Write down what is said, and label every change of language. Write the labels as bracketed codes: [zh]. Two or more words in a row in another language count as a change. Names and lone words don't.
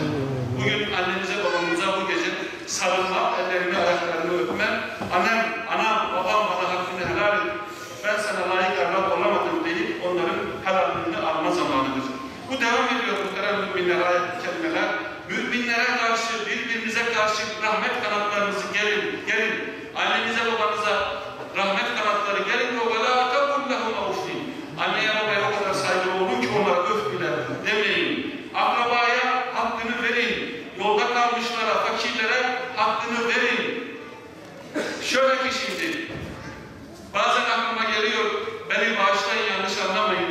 [tr] Bugün annemize babamıza bu gece sarılma, ellerini ayaklarını öpme, anam babam bana hakkını helal et, ben sana layık evlat olamadım deyip onların helalliğini alma zamanıdır. Bu devam ediyor muhterem müminler, ayet-i kerimeler. Müminlere karşı, birbirinize karşı rahmet kanatlarınızı gerin. Annenize babanıza rahmet kanatları gerin ve [ar] وَلَا تَقُلْ لَهُمْ اَوْفِينَ. [tr] Anneye babaya o kadar saygılı olun ki onlara öf bile demeyin. Akrabaya hakkını verin. Yolda kalmışlara, fakirlere hakkını verin. Şöyle ki şimdi, bazen aklıma geliyor, beni bağışlayın, yanlış anlamayın.